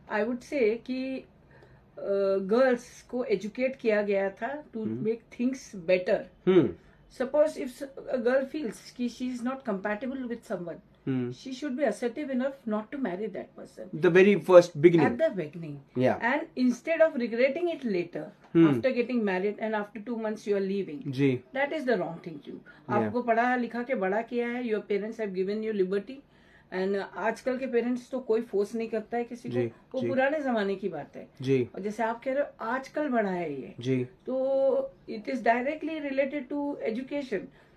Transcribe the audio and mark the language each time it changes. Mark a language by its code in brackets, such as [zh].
[en] I would say कि girls को educate [hi] किया गया था [en] To make things better. Suppose if a girl feels कि she is not compatible with someone, she should be assertive enough not to marry that person. The very first beginning. At the beginning. Yeah. And instead of regretting it later, after getting married and after 2 months you are leaving. [hi] Ji. [en] That is the wrong thing to. [hi] आपको पढ़ा लिखा के बड़ा किया है, [en] your parents have given you liberty. [hi] And आजकल के parents तो कोई फोर्स नहीं करता है किसी को, वो पुराने जमाने की बात है जी। और जैसे आप कह रहे हो आजकल बढ़ा है ये जी, तो [en] It is directly related to education.